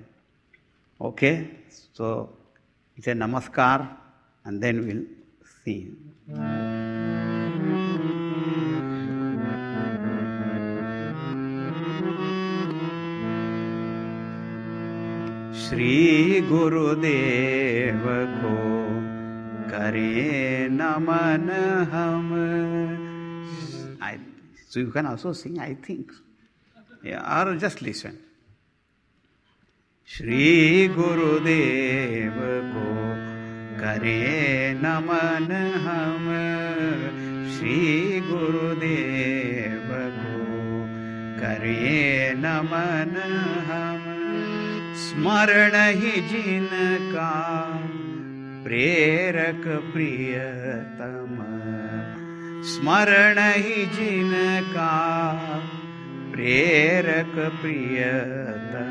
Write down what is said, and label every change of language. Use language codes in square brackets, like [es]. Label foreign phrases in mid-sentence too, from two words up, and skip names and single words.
[en] Okay, so it's a namaskar, and then we'll see. [hi] श्री गुरुदेव को करें नमन हम. [en] So you can also sing, I think. Yeah, or just listen. [hi] श्री गुरुदेव को करें नमन हम. श्री गुरुदेव को करें नमन हम. स्मरण ही जिनका प्रेरक प्रियतम. स्मरण ही जिनका प्रेरक प्रियतम.